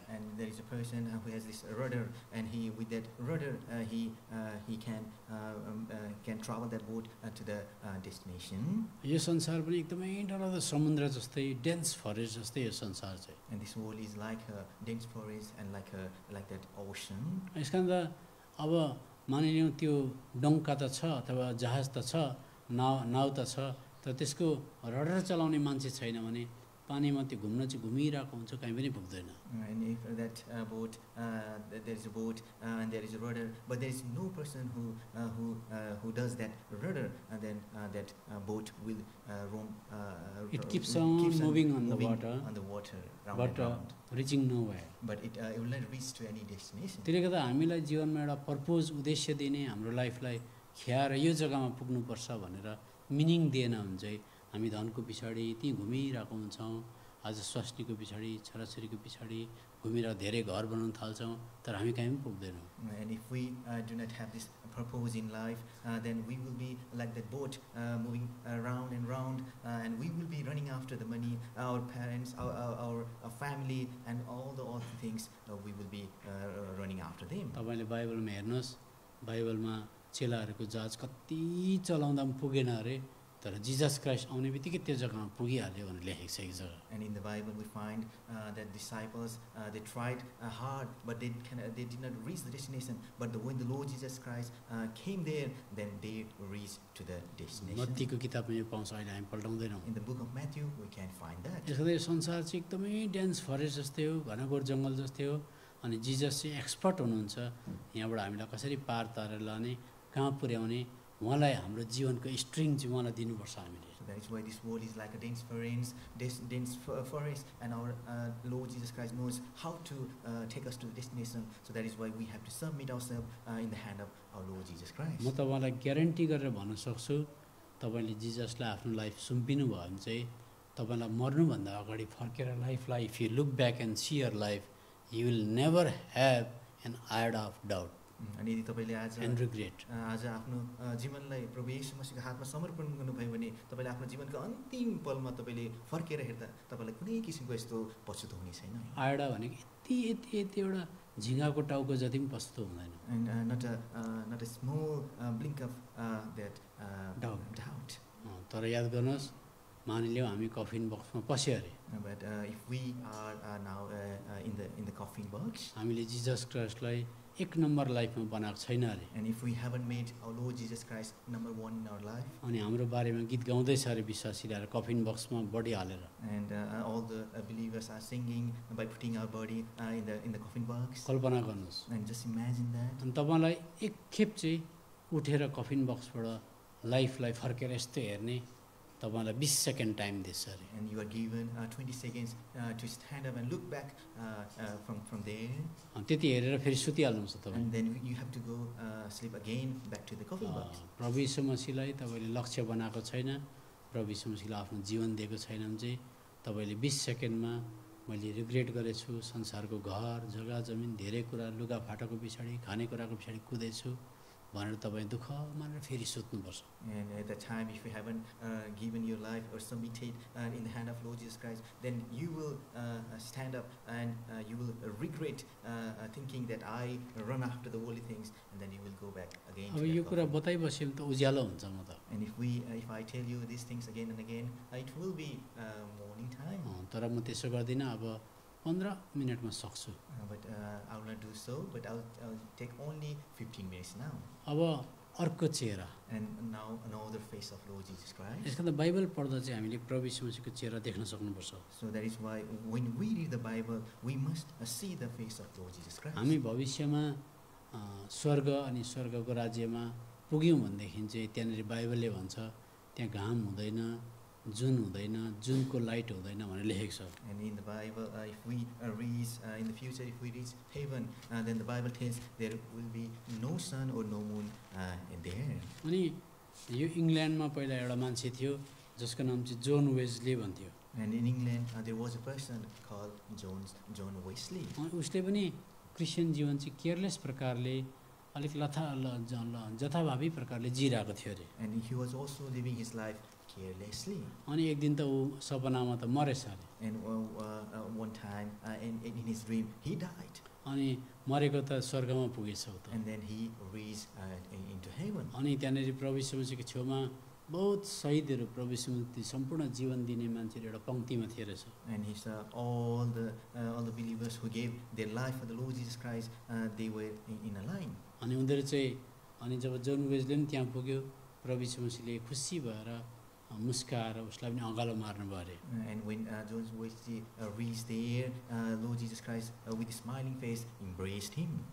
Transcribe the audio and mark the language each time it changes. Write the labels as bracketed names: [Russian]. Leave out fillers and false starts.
[English] and there is a person who has this rudder, and with that rudder he can travel that boat to the destination. [Nepali] यो संसार पनि एकदमै डरलाग्दो समुद्र जस्तै, डेन्स फरेस्ट जस्तै यो संसार चाहिँ। [English] And this world is like a dense forest and like that ocean. [Nepali] यस कारण अब मानिलिउँ त्यो डङ्का त छ अथवा जहाज त छ, नाउ त छ, तर त्यसको रडर चलाउने मान्छे छैन भने पानीमा त्यो घुमिरहेको हुन्छ, कहीँ पनि पुग्दैन। [English] And if that boat, there is a boat and there is a rudder, but there is no person who does that rudder, and then that boat will roam. It keeps on moving on the water, round but and round. reaching nowhere. But it will not reach to any destination. [Nepali] त्यसले गर्दा हामीलाई जीवनमा एउटा purpose, उद्देश्य दिने, हाम्रो लाइफलाई ख्याएर यो जग्गामा पुग्नुपर्छ भनेर मिनिङ दिएन भने चाहिँ हामी धनको पछाडि त्यहीँ घुमिरहेको हुन्छौँ, आज स्वास्नीको पछाडि, छोराछोरीको पछाडि घुमिरहेर धेरै घर बनाउन थाल्छौँ, तर हामी कहीँ पनि पुग्दैनौँ। [English] And if we do not have this purpose in life, then we will be like that boat moving round and round, and we will be running after the money, our parents, our family, and all the things. We will be running after them. [Nepali] तपाईँले बाइबलमा हेर्नुहोस्, बाइबलमा चेलाहरूको जहाज कति चलाउँदा पनि पुगेन अरे, तर Jesus Christ आउने बित्तिकै त्यो जग्गामा पुगिहाल्यो भनेर लेखेको छ एक जग्गा। [English] And in the Bible we find that disciples, they tried hard, but they did not reach the destination. But when the Lord Jesus Christ came there, then they reached to the destination. [Nepali] मत्तीको किताबमा यो पाउँछ, अहिले हामी पल्टाउँदैनौँ। [English] In the book of Matthew, we can find that. [Nepali] यसको यो संसार चाहिँ एकदमै डेन्स फरेस्ट जस्तै हो, घनघोर जङ्गल जस्तै हो, अनि जिजस चाहिँ एक्सपर्ट हुनुहुन्छ यहाँबाट हामीलाई कसरी पार तारेर लाने, कहाँ पुर्याउने, उहाँलाई हाम्रो जीवनको स्ट्रिङ चाहिँ उहाँलाई दिनुपर्छ हामीले। [English] So that is why this world is like a dense forest, and our Lord Jesus Christ knows how to take us to the destination. So that is why we have to submit ourselves in the hand of our Lord Jesus Christ. [Nepali] म तपाईँलाई guarantee गरेर भन्न सक्छु, तपाईँले जिजसलाई आफ्नो life सुम्पिनु भयो भने चाहिँ तपाईँलाई मर्नुभन्दा अगाडि फर्केर लाइफलाई, [English] if you look back and see your life, You will never have an iota of doubt [Nepali] अनि यदि तपाईँले आज [English] and regret. [Nepali] आज आफ्नो जीवनलाई प्रभु येशू मसीहको हातमा समर्पण गर्नुभयो भने तपाईँले आफ्नो जीवनको अन्तिम पलमा तपाईँले फर्केर हेर्दा तपाईँलाई कुनै किसिमको यस्तो पछुतो हुने छैन आयोडा भनेको यति यति यति एउटा झिँगाको टाउको जति पनि पछुतो हुँदैन. [English] and not a small blink of that doubt. [Nepali] तर याद गर्नुहोस्, मानिलियो हामी कफिन बक्समा पस्यो अरे. [English] But if we are now in the coffin box, [Nepali] हामीले जिजस क्राइस्टलाई एक नम्बर लाइफमा बनाएको छैन अरे. [English] and if we haven't made our Lord Jesus Christ number one in our life, [Nepali] अनि हाम्रो बारेमा गीत गाउँदैछ अरे विश्वासीले कफिन बक्समा बडी हालेर. [English] and all the believers are singing by putting our body in the coffin box, [Nepali] कल्पना गर्नुहोस्. [English] and just imagine that. [Nepali] अनि तपाईँलाई एक खेप चाहिँ उठेर कफिन बक्सबाट लाइफलाई फर्केर यस्तो हेर्ने तपाईँलाई 20 सेकेन्ड टाइम दिन्छ अरे. [English] And you are given 20 seconds to stand up and look back from there, [Nepali] अनि त्यति हेरेर फेरि सुतिहाल्नुहुन्छ तपाईँ. [English] and then you have to go sleep again back to the coffin box. [Nepali] प्रभु यीशु मसीहलाई तपाईँले लक्ष्य बनाएको छैन, प्रभु यीशु मसीहलाई आफ्नो जीवन दिएको छैन भने चाहिँ तपाईँले 20 सेकेन्डमा मैले रिग्रेट गरेछु, संसारको घर जग्गा जमिन धेरै कुरा लुगाफाटाको पछाडि खानेकुराको पछाडि कुदेछु भनेर तपाईँ दुःख मानेर फेरि सुत्नुपर्छ. [English] And at that time, if you haven't given your life or submitted in the hand of Lord Jesus Christ, then you will stand up and you will regret thinking that I run after the worldly things, and then you will go back again. [Nepali] अब [English] to [Nepali] यो [English] that [Nepali] कुरा [English] coffin. [Nepali] बताइबस्यो भने त उज्यालो हुन्छ म त. [English] And if I tell you these things again and again, it will be morning time. [Nepali] तर म त्यसो गर्दिनँ. अब 15 मिनटमा सक्छु. [English] But I will not do so. But I'll take only 15 minutes now. [Nepali] अब अर्को चेहरा. [English] And now another face of Lord Jesus Christ. [Nepali] यसको त बाइबल पढ्दा चाहिँ हामीले प्रभु यीशु मसीहको चेहरा देख्न सक्नुपर्छ. [English] So that is why when we read the Bible, we must see the face of Lord Jesus Christ. [Nepali] हामी भविष्यमा स्वर्ग अनि स्वर्गको राज्यमा पुग्यौँ भनेदेखि चाहिँ त्यहाँनिर बाइबलले भन्छ त्यहाँ घाम हुँदैन, जुन हुँदैन, जुनको लाइट हुँदैन भनेर लेखेको छ. [English] And in the Bible, if we reach in the future, if we reach heaven, then the Bible tells there will be no sun or no moon in there. [Nepali] अनि यो इङ्ल्यान्डमा पहिला एउटा मान्छे थियो जसको नाम चाहिँ जोन वेस्ली भन्थ्यो. [English] And in England, there was a person called John Wesley. [Nepali] अनि उसले पनि क्रिस्चियन जीवन चाहिँ केयरलेस प्रकारले अलिक जथाभावी प्रकारले जिरहेको थियो अरे. [English] And he was also living his life carelessly. [Nepali] अनि एक दिन त ऊ सपनामा त मरेछ अरे. [English] And one time, in his dream, he died. [Nepali] अनि मरेको त स्वर्गमा पुगेछ ऊ त. [English] And then he reached into heaven. [Nepali] अनि त्यहाँनिर प्रभु यीशु मसीहको छेउमा बहुत शहीदहरू प्रभु यीशु मसीह सम्पूर्ण जीवन दिने मान्छेहरू एउटा पङ्क्तिमा थिए रहेछ. [English] And he saw all the believers who gave their life for the Lord Jesus Christ, they were in a line. [Nepali] अनि उनीहरू चाहिँ अनि जब जोन वेस्ले पनि त्यहाँ पुग्यो प्रभु यीशु मसीहले खुसी भएर मुस्काएर उसलाई पनि अँगालो मार्नुभयो अरे. [English] And when John Wesley reached there, Lord Jesus Christ with a smiling face embraced him.